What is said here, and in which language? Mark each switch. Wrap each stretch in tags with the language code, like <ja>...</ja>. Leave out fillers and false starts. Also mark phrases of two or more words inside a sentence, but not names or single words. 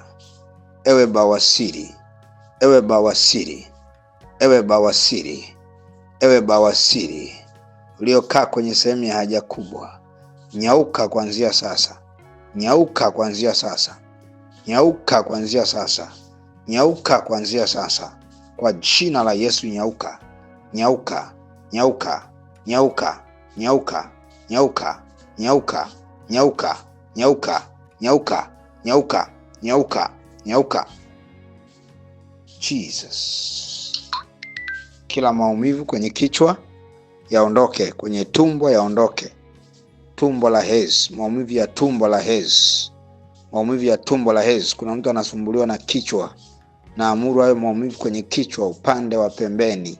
<sw>Ewe bawasiri, ewe bawasiri, ewe bawasiri, ewe bawasiri uliokaa kwenye sehemu ya haja kubwa, nyauka kuanzia sasa. Nyauka kuanzia sasa. Nyauka kuanzia sasa. Nyauka kuanzia sasa. Kwa jina la Yesu nyauka. Nyauka, nyauka, nyauka, nyauka, nyauka, nyauka, nyauka, nyauka, nyauka, nyauka, nyauka, nyauka. Jesus. Kila maumivu kwenye kichwa yaondoke, kwenye tumbo yaondoke. Tumbo la hedhi, maumivu ya tumbo la hedhi. Maumivu ya tumbo la hedhi. Kuna mtu anasumbuliwa na kichwa, na amuru hayo maumivu kwenye kichwa upande wa pembeni.</sw>